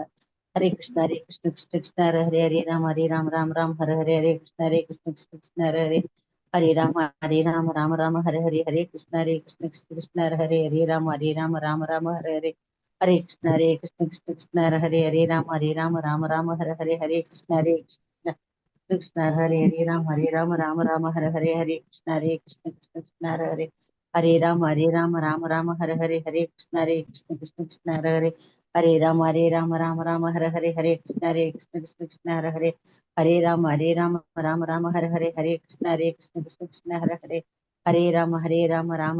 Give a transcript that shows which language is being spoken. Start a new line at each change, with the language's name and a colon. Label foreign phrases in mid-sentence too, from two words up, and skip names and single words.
Sanskrit: हरे कृष्ण कृष्ण कृष्ण हरे हरे हरे राम राम राम हरे हरे हरे कृष्ण कृष्ण कृष्ण हरे हरे हरे राम राम हरे हरे हरे कृष्ण कृष्ण कृष्ण हरे हरे हरे राम राम हरे हरे हरे कृष्ण कृष्ण कृष्ण हरे हरे हरे राम हरे हरे हरे कृष्ण कृष्ण हरे राम राम हरे हरे हरे कृष्ण कृष्ण हरे राम राम हरे कृष्ण कृष्ण हरे राम राम हरे हरे कृष्ण कृष्ण हरे राम राम हरे कृष्ण कृष्ण हरे राम